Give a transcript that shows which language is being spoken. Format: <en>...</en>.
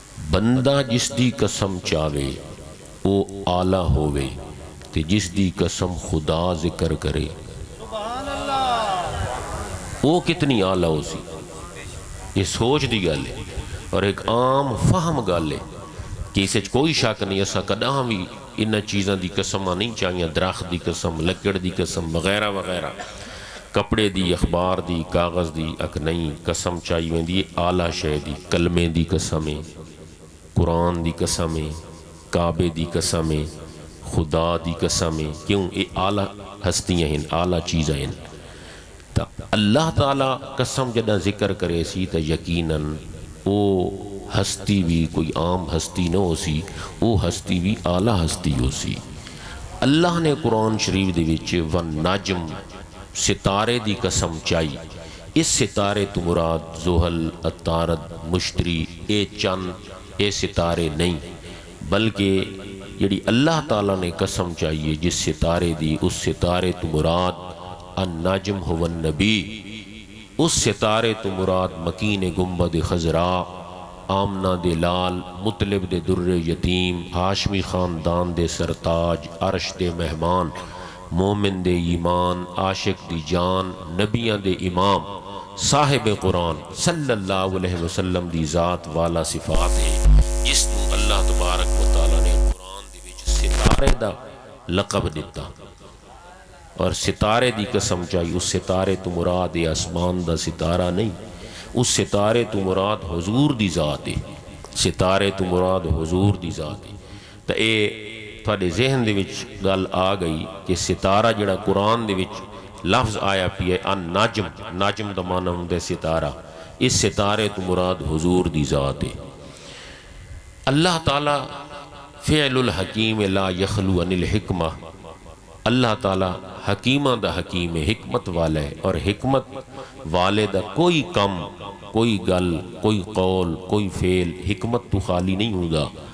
<pa>بندہ جس دی قسم چاہوے وہ آلہ ہووے تے جس دی قسم خدا ذکر کرے وہ کتنی آلہ ہو سی. یہ سوچ دی گل ہے اور ایک عام فہم گل ہے کہ اسے کوئی شک نہیں. ایسا کداں بھی انہاں چیزاں دی قسم نہیں چاہیے. درخت دی قسم, لکڑ دی قسم وغیرہ وغیرہ, کپڑے دی, اخبار دی, کاغذ دی اک نہیں قسم چاہیے ویندی آلہ شے دی. کلمے دی قسم ہے, قرآن دی قسم ہے, کعبے دی قسم ہے, خدا دی قسم ہے. کیوں یہ آلہ ہستیاں ہیں, آلہ چیزیں ہیں. تا اللہ تعالیٰ قسم جدہ ذکر کرے سی تا یقیناً وہ ہستی بھی کوئی عام ہستی نہ ہو سی, وہ ہستی بھی اعلی ہستی ہو سی. اللہ نے قرآن شریف دے وچ والنجم ستارے دی قسم چاہی. اس ستارے تو مراد زحل, عطارد, مشتری اے چند اے ستارے نہیں بلکہ جڑی اللہ تعالیٰ نے قسم چاہیے جس ستارے دی اس ستارے تو مراد</pa> <ar>النجم هو النبی.</ar> <pa>اس ستارے تو مراد مکین گنبد خضراء, آمنہ دے لال, مطلب دے در یتیم, ہاشمی خاندان دے سرتاج, عرش دے مہمان, مومن دے ایمان, عاشق دی جان, نبیاں دے امام, صاحب قرآن صلی اللہ علیہ وسلم دی ذات والا صفات ہے جس کو اللہ تبارک و تعالیٰ نے قرآن دے وچ ستارے دا لقب دیتا. اور ستارے دی قسم چاہیے. اس ستارے تو مراد آسمان دا ستارہ نہیں, اس ستارے تو مراد حضور دی ذات ہے. ستارے تو مراد حضور دی ذات ہے. تو اے تھوڑے ذہن دے وچ گل آ گئی کہ ستارہ جڑا قرآن دے وچ لفظ آیا پی ہے النجم, نجم دا معنی ہوندا ستارہ. اس ستارے تو مراد حضور دی ذات ہے. اللہ تعالی</pa> <ar>فعل الحکیم لا یخلو عن الحکمہ.</ar> <pa>اللہ تعالیٰ حکیمہ دا حکیم ہے, حکمت والا ہے, اور حکمت والے دا کوئی کم, کوئی گل, کوئی قول, کوئی فعل حکمت تو خالی نہیں ہوگا.</pa>